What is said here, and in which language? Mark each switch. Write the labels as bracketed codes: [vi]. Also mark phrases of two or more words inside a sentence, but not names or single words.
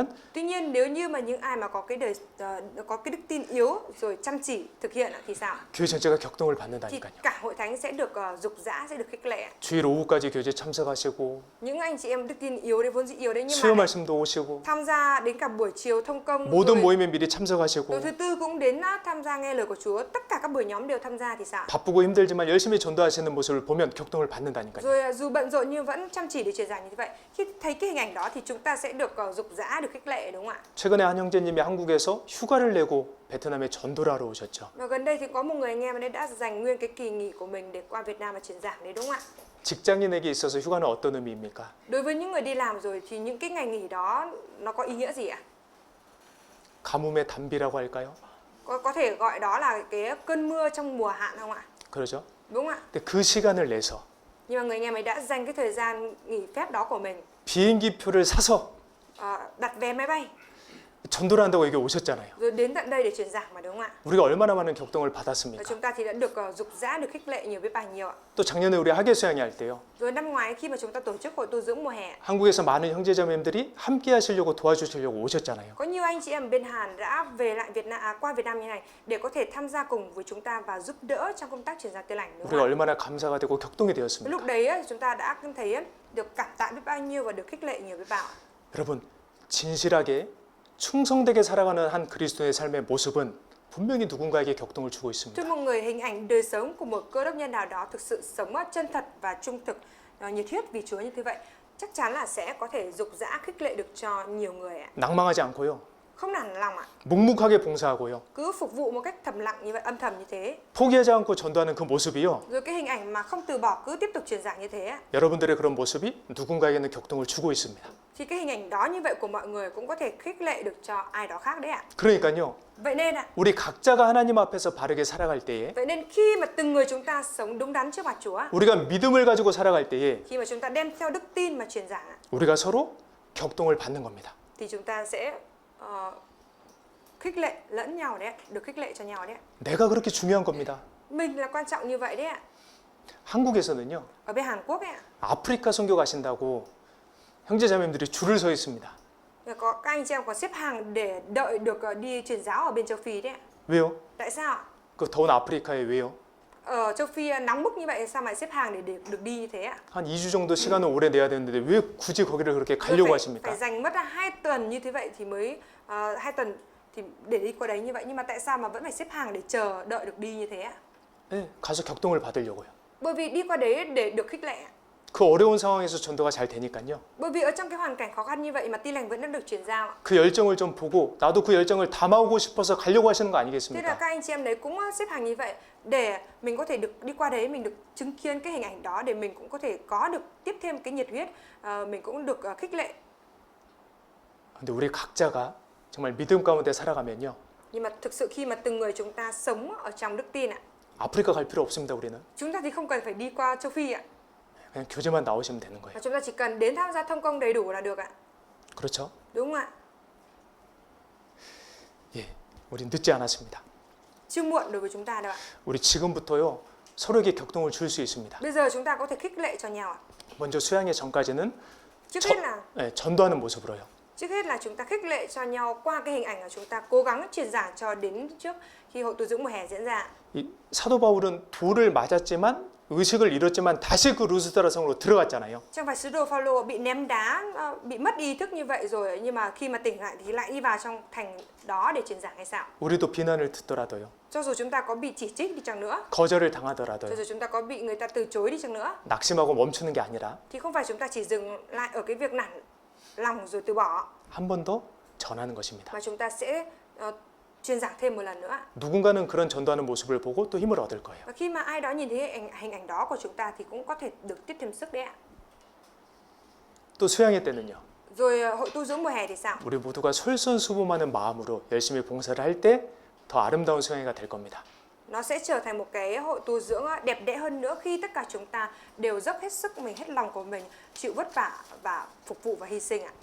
[vi] Tuy nhiên nếu như mà những ai mà có cái đức tin yếu rồi chăm chỉ thực hiện thì sao? [ko] 교회 전체가 격동을 [vi] Thì [ko] 받는다니까요. [vi] cả hội thánh sẽ được dục dã, sẽ được khích lệ. [ko] 주일 오후까지 교제 참석하시고 [vi] Những anh chị em đức tin yếu đấy, vốn dĩ yếu đấy, nhưng [ko] 수요 [vi] mà [ko] 말씀도 오시고 [vi] tham gia đến cả buổi chiều thông công, [ko] 모든 [vi] rồi [ko] 모임에 미리 참석하시고 [vi] tối thứ tư cũng đến tham gia nghe lời của Chúa, tất cả các buổi nhóm đều tham gia thì sao? [ko] 바쁘고 힘들지만 열심히 전도하시는 모습을 보면 격동을 받는다니까요. [vi] Rồi dù bận rộn nhưng vẫn chăm chỉ để truyền giảng như vậy. Khi thấy cái hình ảnh đó thì chúng ta sẽ được dục dã, được khích lệ, đúng không ạ? [ko] 최근에 한 형제님이 한국에서 휴가를 내고 베트남에 전도를 하러 오셨죠. [vi] Và gần đây thì có một người anh em ở đây đã dành nguyên cái kỳ nghỉ của mình để qua Việt Nam và truyền giảng đấy, đúng không ạ? [ko] 직장인에게 있어서 휴가는 어떤 의미입니까? [vi] Đối với những người đi làm rồi thì những cái ngày nghỉ đó nó có ý nghĩa gì ạ? [ko] 가뭄의 단비라고 할까요? [vi] Có thể gọi đó là cái cơn mưa trong mùa hạn không ạ? [ko] 그러죠. [vi] Đúng không ạ? [ko] 근데 그 시간을 내서 [vi] Nhưng mà người anh em ấy đã dành cái thời gian nghỉ phép đó của mình, [ko] 비행기 표를 사서 [vi] đặt vé máy bay, [ko] 전도를 한다고 여기 오셨잖아요. [vi] rồi đến tận đây để truyền giảng mà, đúng không ạ? [ko] 우리가 얼마나 많은 격동을 [vi] Và [ko] 받았습니까? [vi] chúng ta thì đã được dục dã, được khích lệ nhiều biết bao nhiêu ạ. [ko] 또 작년에 우리 학예 수양회 할 때요. [vi] Rồi năm ngoái khi mà chúng ta tổ chức hội tu dưỡng mùa hè, [ko] 한국에서 많은 형제자매님들이 함께 하시려고 도와주시려고 오셨잖아요. [vi] có nhiều anh chị em bên Hàn đã về lại qua Việt Nam như này để có thể tham gia cùng với chúng ta và giúp đỡ trong công tác truyền giáo tin lành, đúng [ko] 우리가 [vi] không ạ? [ko] 얼마나 감사가 되고 격동이 [vi] Cái [ko] 되었습니까? [vi] lúc đấy á, chúng ta đã thấy á, được cảm tạ biết bao nhiêu và được khích lệ nhiều biết bao ạ. [ko] 여러분, 진실하게 충성되게 살아가는 한 그리스도의 삶의 모습은 분명히 누군가에게 격동을 주고 있습니다. [vi] Thưa mọi người, hình ảnh đời sống của một cơ đốc nhân nào đó thực sự sống chân thật và trung thực, nhiệt huyết vì Chúa như thế vậy, chắc chắn là sẽ có thể dục dã khích lệ được cho nhiều người ạ. [ko] 낭망하지 않고요. [vi] Không nản lòng ạ. [ko] 묵묵하게 봉사하고요. [vi] Cứ phục vụ một cách thầm lặng như vậy, âm thầm như thế. [ko] 포기하지 않고 전도하는 그 모습이요. [vi] Rồi cái hình ảnh mà không từ bỏ, cứ tiếp tục truyền giảng như thế ạ. [ko] 여러분들의 그런 모습이 누군가에게는 격동을 주고 있습니다. [vi] Thì cái hình ảnh đó như vậy của mọi người cũng có thể khích lệ được cho ai đó khác đấy ạ. [ko] 그러니까요. [vi] Vậy nên ạ, [ko] 우리 각자가 하나님 앞에서 바르게 살아갈 때에 [vi] vậy nên khi mà từng người chúng ta sống đúng đắn trước mặt Chúa, [ko] 우리가 믿음을 가지고 살아갈 때에 [vi] khi mà chúng ta đem theo đức tin mà truyền giảng ạ, [ko] 우리가 서로 격동을 받는 겁니다. [vi] thì chúng ta sẽ khích lệ lẫn nhau đấy ạ, được khích lệ cho nhau đấy ạ. [ko] 내가 그렇게 중요한 겁니다. [vi] Mình là quan trọng như vậy đấy ạ. [ko] 한국에서는요. [vi] Ở bên Hàn Quốc ấy ạ, [ko] 아프리카 선교 가신다고 형제자매님들이 줄을 서 있습니다. [vi] có các anh chị em còn xếp hàng để đợi được đi truyền giáo ở bên châu Phi đấy ạ. [ko] 왜요? [vi] Tại sao ạ? [ko] 그 더운 아프리카에 왜요? [vi] Ở châu Phi nóng bức như vậy sao mà xếp hàng để được đi như thế ạ? [ko] 한 2주 정도 시간을 오래 내야 되는데 왜 굳이 거기를 그렇게 [vi] Rồi [ko] 가려고 [vi] phải [ko] 하십니까? [vi] dành mất 2 tuần như thế vậy thì mới 2 tuần thì để đi qua đấy như vậy, nhưng mà tại sao mà vẫn phải xếp hàng để chờ đợi được đi như thế ạ? [ko] 네, 가서 격동을 받으려고요. [vi] Bởi vì đi qua đấy để được khích lệ ạ. [ko] 그 어려운 상황에서 전도가 잘 되니까요. [vi] Bởi vì ở trong cái hoàn cảnh khó khăn như vậy mà tin lành vẫn đã được truyền giao ạ. [ko] 그 열정을 좀 보고 나도 그 열정을 담아오고 싶어서 가려고 하시는 거 [vi] Thế là [ko] 아니겠습니까? [vi] các anh chị em đấy cũng xếp hàng như vậy để mình có thể được đi qua đấy, mình được chứng kiến cái hình ảnh đó để mình cũng có thể có được tiếp thêm cái nhiệt huyết, mình cũng được khích lệ. [ko] 근데 우리 각자가 정말 믿음 가운데 살아가면요. [vi] Nhưng mà thực sự khi mà từng người chúng ta sống ở trong đức tin ạ, [ko] 아프리카 갈 필요 없습니다, 우리는. [vi] chúng ta thì không cần phải đi qua châu Phi ạ, [ko] 그냥 교제만 나오시면 되는 [vi] mà [ko] 거예요. [vi] chúng ta chỉ cần đến tham gia thông công đầy đủ là được ạ. [ko] 그렇죠? [vi] Đúng không ạ? [ko] 예. 우리 늦지 않았습니다. [vi] Chưa muộn đối với chúng ta đâu ạ. [ko] 우리 지금부터요. 서로에게 격동을 줄 수 있습니다. [vi] Bây giờ chúng ta có thể khích lệ cho nhau ạ. [ko] 먼저 수양회 전까지는 [vi] Trước hết là [ko] 전도하는 모습으로요. [vi] chúng ta khích lệ cho nhau qua cái hình ảnh là chúng ta cố gắng truyền giảng cho đến trước khi hội tu dưỡng mùa hè diễn ra. [ko] 이 사도 바울은 돌을 맞았지만 의식을 잃었지만 다시 그 루스드라 성으로 들어갔잖아요. [vi] Trong phải sứ đồ Phaolô bị ném đá, bị mất ý thức như vậy rồi, nhưng mà khi mà tỉnh lại thì lại đi vào trong thành đó để truyền giảng hay sao? [ko] 우리도 비난을 듣더라도요. [vi] Cho dù chúng ta có bị chỉ trích đi chăng nữa, [ko] 거절을 [vi] cho [ko] 당하더라도요. [vi] dù chúng ta có bị người ta từ chối đi chăng nữa, [ko] 낙심하고 멈추는 게 아니라 [vi] thì không phải chúng ta chỉ dừng lại ở cái việc nản lòng rồi từ bỏ, [ko] 한 번 더 전하는 것입니다. [vi] mà chúng ta sẽ truyền giảng thêm một lần nữa. [ko] 누군가는 그런 전도하는 모습을 보고 또 힘을 얻을 거예요. [vi] Và khi mà ai đó nhìn thấy hình ảnh đó của chúng ta thì cũng có thể được tiếp thêm sức đấy ạ. [ko] 또 수양회 때는요. [vi] Rồi hội tu dưỡng mùa hè thì sao? [ko] 우리 모두가 솔선수범하는 마음으로 열심히 봉사를 할 때 더 아름다운 수양회가 될 겁니다. [vi] Nó sẽ trở thành một cái hội tu dưỡng đẹp đẽ hơn nữa khi tất cả chúng ta đều dốc hết sức mình, hết lòng của mình, chịu vất vả và phục vụ và hy sinh ạ.